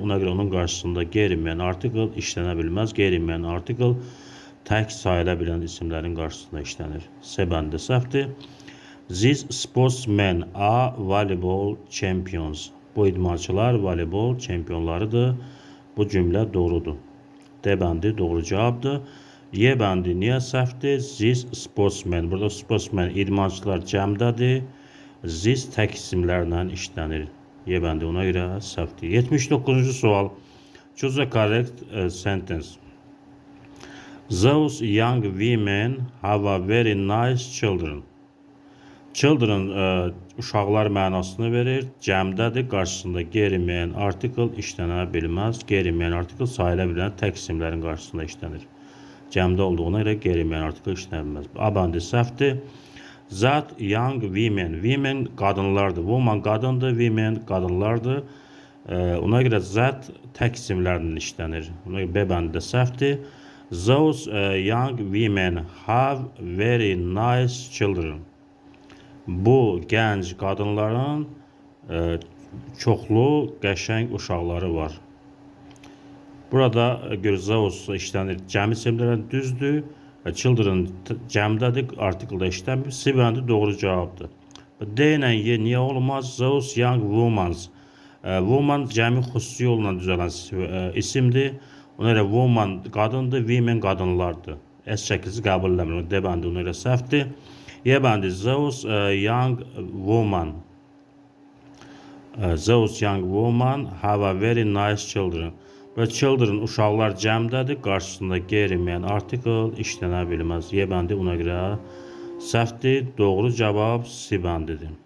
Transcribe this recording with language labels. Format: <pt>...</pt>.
<az>Ona görə onun qarşısında qeyri-müəyyən artikel işlənə bilməz. Qeyri-müəyyən artikel tək sayıla bilən isimlərin qarşısında işlənir. C bəndə səhvdir.</az> <en>These sportsmen are volleyball champions.</en> <az>Bu idmançılar voleybol çempionlarıdır. Bu cümlə doğrudur. D bəndi doğru cavabdır. Y bəndi niyə səhvdir?</az> <en>These sportsmen.</en> <az>Burada sportsmen idmançılar cəmdədir. These tək isimlərlə işlənir. Y bəndi ona görə səhvdir. 79-cu sual.</az> <en>Choose a correct sentence. Those young women have a very nice children.</en> <az>Children uşaqlar mənasını verir. Cəmdədir. Qarşısında qeyri-müəyyən artikel işlənə bilməz. Qeyri-müəyyən artikel sayıla bilən tək isimlərin qarşısında işlənir. Cəmdə olduğuna görə qeyri-müəyyən artikel işlənə bilməz. A bəndi səhvdir.</az> <en>That young women.</en> <az>Women qadınlardır. Woman qadındır. Women qadınlardır. Ona görə that tək isimlərlə işlənir. Ona görə B bəndi səhvdir.</az> <en>Those young women have very nice children.</en> <az>Bu gənc qadınların çoxlu qəşəng uşaqları var. Burada those işlənir. Cəmi isimlərlə düzdür. Children cəmdədir. Artikeldə işlənmir. C bəndi doğru cavabdır. D ilə Y niyə olmaz?</az> <en>Those young women.</en> <az>Woman cəmi xüsusi yolla düzələn isimdir. Ona görə woman qadındır. Women qadınlardır. S şəkilsi qəbul eləmir. D bəndi ona görə səhvdir.</az> <en>Y bəndi those young women. Those young women have a very nice children.</en> <az>Və children uşaqlar cəmdədir. Qarşısında qeyri-müəyyən artikel işlənə bilməz. Y bəndi ona görə səhvdir. Doğru cavab C bəndidir.</az>